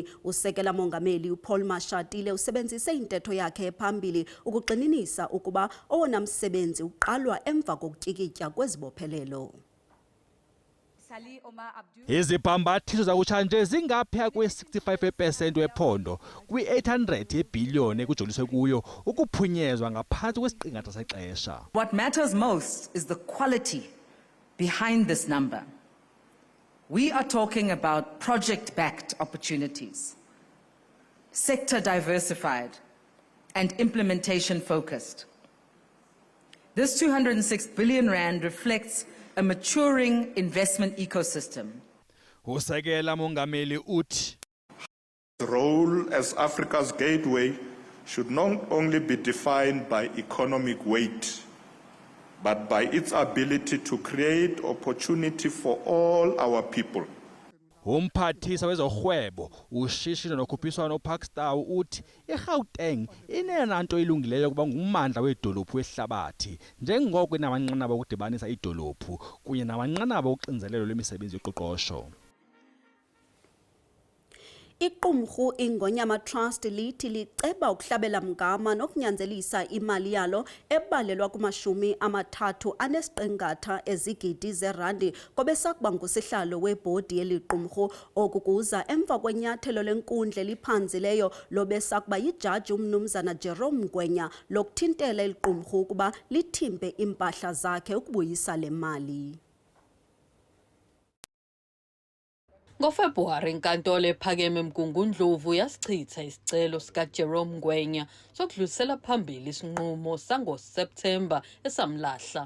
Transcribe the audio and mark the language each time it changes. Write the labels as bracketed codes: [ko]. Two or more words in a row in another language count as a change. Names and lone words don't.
[xh] Usekela Mongameli uPaul Mashatile usebenzise intetho yakhe ephambili ukugxininisa ukuba owona msebenzi uqalwa emva kokutyikitya kwezibophelelo. Izibhambathiso zakutshanje zingaphaya kwe-65% wephondo kwi-800 yebhiliyoni ekujoliswe kuyo ukuphunyezwa ngaphantsi kwesiqingatha sexesha. [en] What matters most is the quality behind this number. We are talking about project-backed opportunities, sector diversified and implementation focused. This 206 billion rand reflects a maturing investment ecosystem. [xh] Usekela Mongameli uthi [en] the role as Africa's gateway should not only be defined by economic weight, but by its ability to create opportunity for all our people. [xh] Umphathisa wezorhwebo ushishino nokhuphiswano uPakstow uthi iGauteng inenanto ilungileyo kuba ngummandla wedolophu wehlabathi njengoko inamanqanaba okudibanisa idolophu kunye namanqanaba oxinzelelo lwemisebenzi yoqoqosho. Iqumrhu Ingonyama Trust lithi liceba ukuhlabela mgama nokunyanzelisa imali yalo ebalelwa ku-30 ezigidi zerandi kobesakuba ngusihlalo webhodi yeliqumrhu. Oku kuza emva kwenyathelo lenkundla eliphanzileyo lobesakuba yijaji umnumzana Jerome Ngwenya lokuthintela eliqumrhu ukuba lithimbe impahla zakhe ukubuyisa le mali. NgoFebruwari inkantolo ephakeme eMgungundlovu yasichitha isicelo sikaJerome Ngwenya sokudlulisela phambili isinqumo sangoSeptemba esamlahla.